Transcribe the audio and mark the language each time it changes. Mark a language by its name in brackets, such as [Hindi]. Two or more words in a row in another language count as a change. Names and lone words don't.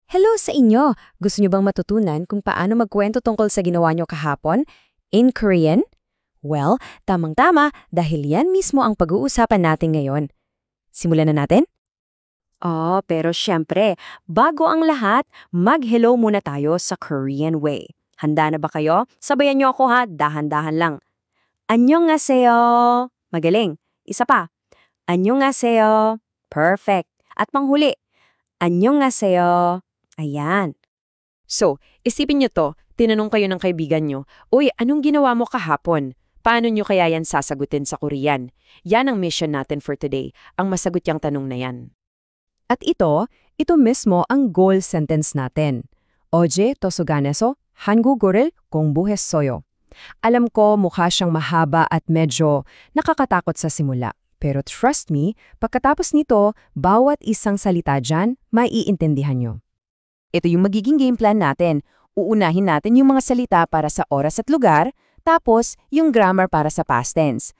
[Filipino] Hello sa inyo! Gusto nyo bang matutunan kung paano magkwento tungkol sa ginawa nyo kahapon? [English] In Korean? [Filipino] Well, tamang-tama dahil yan mismo ang pag-uusapan natin ngayon. Simulan na natin? Pero syempre, bago ang lahat, mag-hello muna tayo sa [English] Korean way. [Filipino] Handa na ba kayo? Sabayan niyo ako ha, dahan-dahan lang. Annyeonghaseyo. Magaling. Isa pa. Annyeonghaseyo. Perfect. At panghuli. Annyeonghaseyo. Ayan. So, isipin nyo to, tinanong kayo ng kaibigan nyo, "Uy, anong ginawa mo kahapon?" Paano nyo kaya yan sasagutin sa Korean? Yan ang mission natin [English] for today, [Filipino] ang masagot yung tanong na yan. At ito mismo ang [English] goal sentence [Filipino] natin. [Korean] 어제 도서관에서 한국어를 공부했어요. [Filipino] Alam ko mukha siyang mahaba at medyo nakakatakot sa simula. Pero [English] trust me, [Filipino] pagkatapos nito, bawat isang salita dyan, maiintindihan nyo. Ito yung magiging [English] game plan [Filipino] natin. Uunahin natin yung mga salita para sa oras at lugar, tapos yung grammar para sa [English] past tense.